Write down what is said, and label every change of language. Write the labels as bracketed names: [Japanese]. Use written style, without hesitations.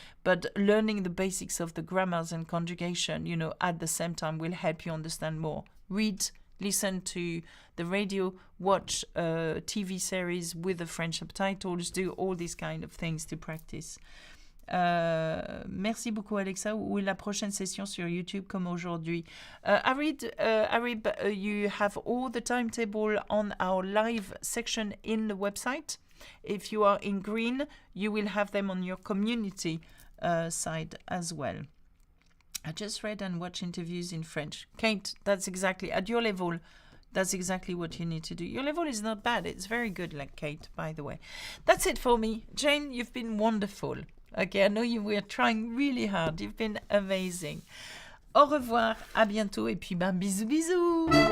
[English] But learning the basics of the grammars and conjugation, at the same time will help you understand more. Read, listen to the radio, watch TV series with the French subtitles, do all these kind of things to practice. [French] Merci beaucoup Alexa. Où est la prochaine session sur YouTube comme aujourd'hui? [English] Arib, you have all the timetable on our live section in the website. If you are in green, you will have them on your community side as well. I just read and watch interviews in French. Kate, that's exactly, at your level, that's exactly what you need to do. Your level is not bad. It's very good, like Kate, by the way. That's it for me. Jane, you've been wonderful. Okay, I know you were trying really hard. You've been amazing. [French] Au revoir, à bientôt, et puis bisous bisous.